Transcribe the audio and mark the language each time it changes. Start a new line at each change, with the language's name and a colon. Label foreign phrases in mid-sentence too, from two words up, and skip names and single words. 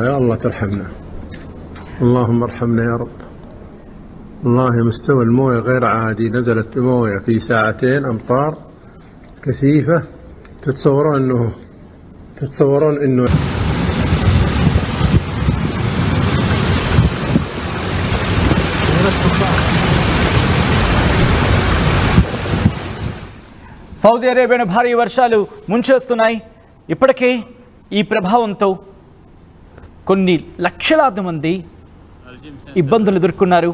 Arabic: يا الله ترحمنا، اللهم ارحمنا يا رب. والله مستوى المويه غير عادي. نزلت مويه في ساعتين أمطار كثيفة. تتصورون إنه
Telugu: సౌదీ అరేబియాను భారీ వర్షాలు ముంచేస్తున్నాయి. ఇప్పటికే ఈ ప్రభావంతో కొన్ని లక్షలాది మంది ఇబ్బందులు ఎదుర్కొన్నారు.